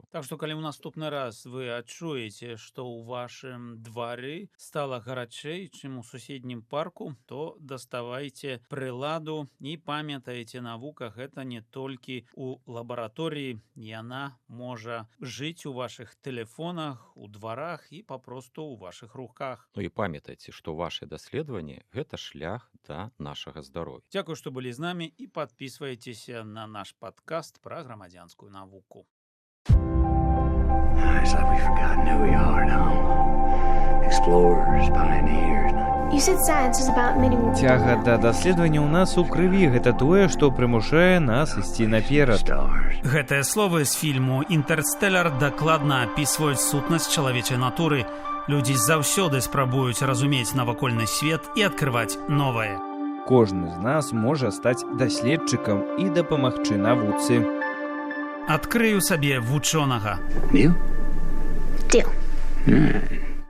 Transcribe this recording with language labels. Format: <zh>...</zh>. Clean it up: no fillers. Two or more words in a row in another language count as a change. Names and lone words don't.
<be>Так што, калі ў наступны раз вы адчуеце, што ў вашым двары стала гарачэй, чым у суседнім парку, то даставайце прыладу і памятаеце, навука гэта не толькі ў лабараторыі, яна можа жыць у вашых тэлефонах, у дварах і папросту ў вашых руках. Ну і памятайце, што вашы даследаванні — гэта шлях да нашага здароўя. Дзякуй, што былі з намі, і падпісвайцеся на наш падкаст пра грамадзянскую навуку.</be> <en>It's like we've forgotten who we are now. Explorers, pioneers. You said science is about meeting.</en> <be>Цяга да даследавання ў нас у крыві, гэта тое, што прымушае нас ісці наперад.</be> <en>Stars.</en> <be>Гэтыя словы з фільму «Інтэрстэлар» дакладна апісваюць сутнасць чалавечай натуры. Людзі заўсёды спрабуюць разумець навакольны свет і адкрываць новае. Кожны з нас можа стаць даследчыкам і дапамагчы навуцы. Адкрыю сабе вучонага.</be> <en>Deal? Deal. All right.</en>